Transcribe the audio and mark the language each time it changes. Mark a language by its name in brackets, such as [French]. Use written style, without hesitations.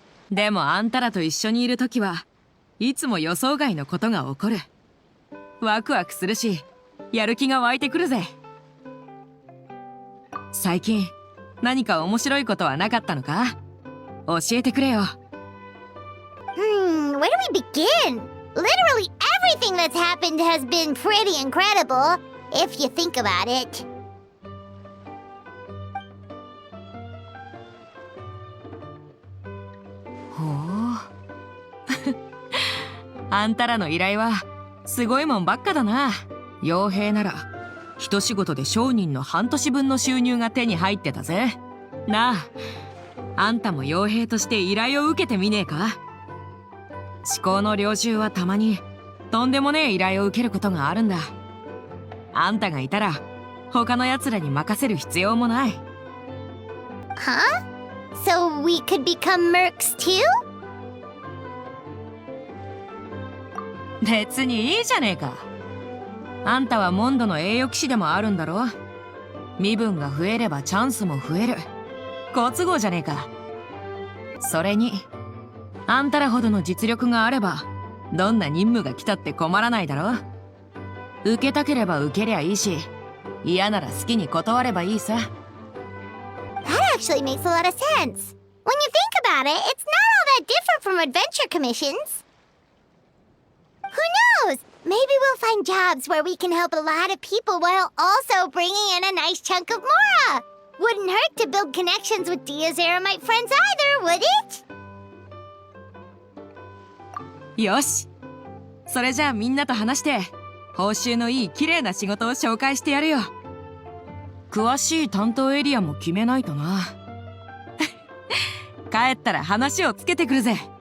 [Japanese] でもあんたらと一緒にいるときはいつも予想外のことが起こる。ワクワクするし、やる気が湧いてくるぜ。最近何か面白いことはなかったのか？教えてくれよ。 [English] Where do we begin? Literally everything that's happened has been pretty incredible. if you think about it. [Japanese] ほうあんたらの依頼はすごいもんばっかだな。傭兵なら一仕事で商人の半年分の収入が手に入ってたぜ。なあ、あんたも傭兵として依頼を受けてみねえか？至高の領主はたまにとんでもねえ依頼を受けることがあるんだ。あんたがいたら他の奴らに任せる必要もない。 [English] Huh? So we could become mercs too? [Japanese] 別にいいじゃねえか。あんたはモンドの栄誉騎士でもあるんだろ。身分が増えればチャンスも増える。好都合じゃねえか。それにあんたらほどの実力があればどんな任務が来たって困らないだろ。受けたければ受けりゃいいし、嫌なら好きに断ればいいさ。 [English] That actually makes a lot of sense. When you think about it, it's not all that different from adventure commissions. Who knows? Maybe we'll find jobs where we can help a lot of people while also bringing in a nice chunk of Mora. Wouldn't hurt to build connections with Dia's Aramite friends either, would it? [Japanese] よし、それじゃあみんなと話して報酬のいい綺麗な仕事を紹介してやるよ。詳しい担当エリアも決めないとな。帰ったら話をつけてくるぜ。